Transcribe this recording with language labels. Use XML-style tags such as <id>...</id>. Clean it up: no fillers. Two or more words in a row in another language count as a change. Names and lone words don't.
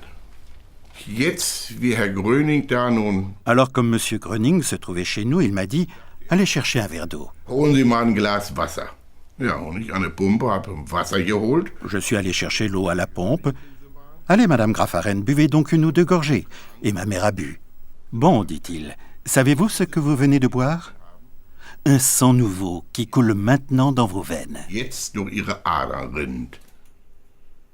<de>Jetzt, wie Herr Gröning da nun.</de> <fr>Alors, comme M. Gröning se trouvait chez nous, il m'a dit « Allez chercher un verre d'eau. »</fr> <de>Holen Sie mal ein Glas Wasser. Ja, und ich an der Pumpe habe Wasser geholt.</de> <fr>Je suis allé chercher l'eau à la pompe. « Allez, Madame Graffaren, buvez donc 1 ou 2 gorgées. » Et ma mère a bu. « Bon, dit-il, savez-vous ce que vous venez de boire ? Un sang nouveau qui coule maintenant dans vos veines. »</fr> <de>Jetzt durch Ihre Adern rinnt.</de>